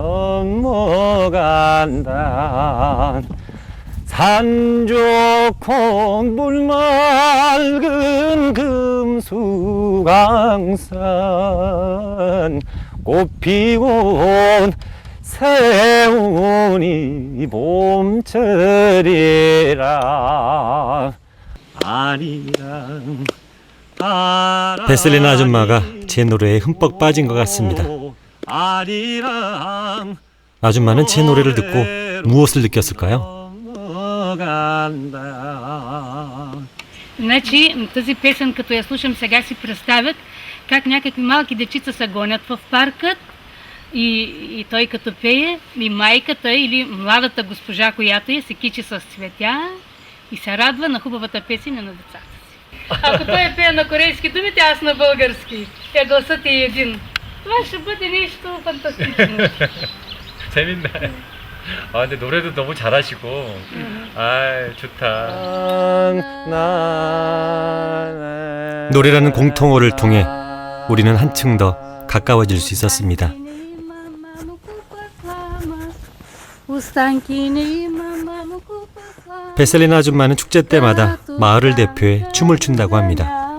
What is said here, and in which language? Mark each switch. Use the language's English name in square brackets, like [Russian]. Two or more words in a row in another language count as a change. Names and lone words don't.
[Korean] 넘어간다 산 좋고 물 맑은 금수강산 꽃 피고 온 새우니 봄철이라 아리랑 베셀리나 아줌마가 제 노래에 흠뻑 빠진 것 같습니다. 아리랑 아줌마는 제 노래를 듣고 무엇을 느꼈을까요? [Bulgarian] Значи, тази песен, като я слушам сега, си представят как някакви малки дечица се гонят в паркът и той като пее, и майката или младата госпожа, която се кичи с цветя и се радва на хубавата песен на децата си. Ако той пее на корейски думите, аз на български, гласът е един. Това ще бъде нещо фантастично. [Korean] 재밌네. 아 근데 노래도 너무 잘하시고 아 좋다. 노래라는 공통어를 통해 우리는 한층 더 가까워질 수 있었습니다. 베셀리나 아줌마는 축제 때마다 마을을 대표해 춤을 춘다고 합니다.